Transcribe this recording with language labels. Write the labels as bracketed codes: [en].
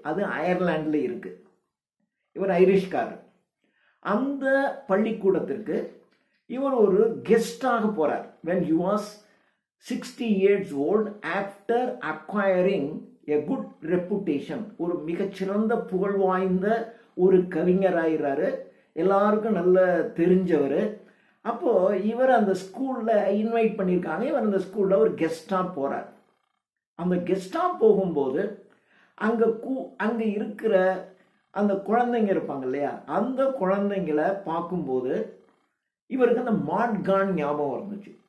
[ta] அது அயர்லாண்டில் இருக்கு. இவர் ஐரிஷ்காரர். அந்த பள்ளிக்கூடத்திற்கு இவர் ஒரு கெஸ்டாக போறார். [en] when he was 60 years old, after acquiring a good reputation, [ta] ஒரு மிகச்சிறந்த புகழ் வாய்ந்த ஒரு கவிஞராயிறாரு, எல்லாருக்கும் நல்ல தெரிஞ்சவர். அப்போ இவர் அந்த ஸ்கூல்ல இன்வைட் பண்ணியிருக்காங்க. இவர் அந்த ஸ்கூல்ல ஒரு கெஸ்டா போறார். அந்த கெஸ்டா போகும்போது அங்க இருக்கிற அந்த குழந்தைங்க இருப்பாங்க இல்லையா, அந்த குழந்தைங்களை பார்க்கும்போது இவருக்கு அந்த மாட்கான் ஞாபகம் இருந்துச்சு.